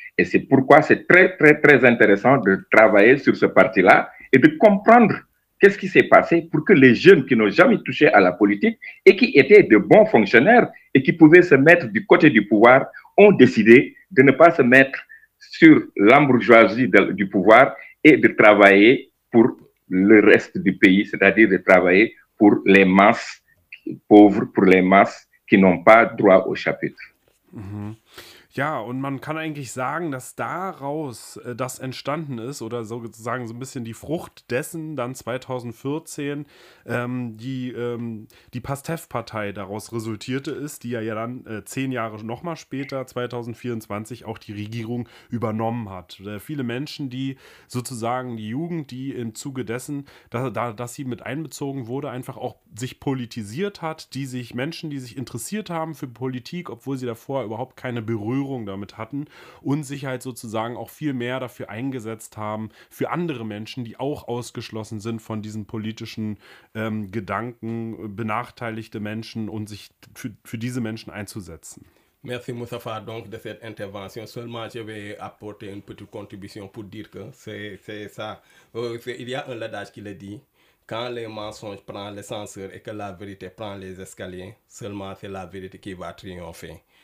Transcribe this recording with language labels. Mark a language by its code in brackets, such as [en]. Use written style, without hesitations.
[fr] Et c'est pourquoi c'est très, très, très intéressant de travailler sur ce parti-là et de comprendre qu'est-ce qui s'est passé pour que les jeunes qui n'ont jamais touché à la politique et qui étaient de bons fonctionnaires et qui pouvaient se mettre du côté du pouvoir ont décidé de ne pas se mettre sur l'embourgeoisie du pouvoir et de travailler pour le reste du pays, c'est-à-dire de travailler pour les masses pauvres, pour les masses qui n'ont pas droit au chapitre. Mm-hmm. [de] Ja, und man kann eigentlich sagen, dass daraus das entstanden ist oder sozusagen so ein bisschen die Frucht dessen dann 2014 die PASTEF-Partei daraus resultierte ist, die ja dann 10 Jahre nochmal später, 2024, auch die Regierung übernommen hat. Viele Menschen, die sozusagen die Jugend, die im Zuge dessen, dass sie mit einbezogen wurde, einfach auch sich politisiert hat, die sich interessiert haben für Politik, obwohl sie davor überhaupt keine damit hatten und sich halt sozusagen auch viel mehr dafür eingesetzt haben für andere Menschen, die auch ausgeschlossen sind von diesen politischen Gedanken, benachteiligte Menschen und sich für diese Menschen einzusetzen. [fr] Merci Moustapha donc de cette intervention. Seulement je vais apporter une petite contribution pour dire que c'est ça, il y a un adage qui le dit: quand les mensonges prennent l'ascenseur et que la vérité prend les escaliers, seulement c'est la vérité qui va triompher.